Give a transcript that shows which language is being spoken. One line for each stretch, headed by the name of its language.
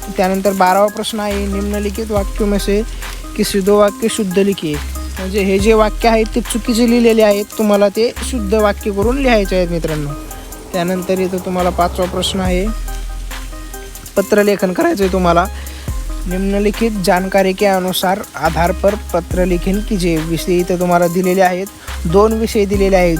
Marathi: त्यानंतर 12वा प्रश्न आहे,
Hindi: निम्नलिखित वाक्यों में से किसी दो वाक्य शुद्ध लिखिए.
Marathi: म्हणजे हे जे वाक्य आहेत ते चुकीचे लिहिलेले आहेत, तुम्हाला ते शुद्ध वाक्य करून लिहायचे आहेत मित्रांनो. त्यानंतर इथं तुम्हाला 5वा प्रश्न आहे, पत्रलेखन करायचं आहे तुम्हाला.
Hindi: निम्नलिखित जानकारी के अनुसार आधार पर पत्रलेखन कीजिए.
Marathi: विषय इथं तुम्हाला दिलेले आहेत, 2 विषय दिलेले आहेत.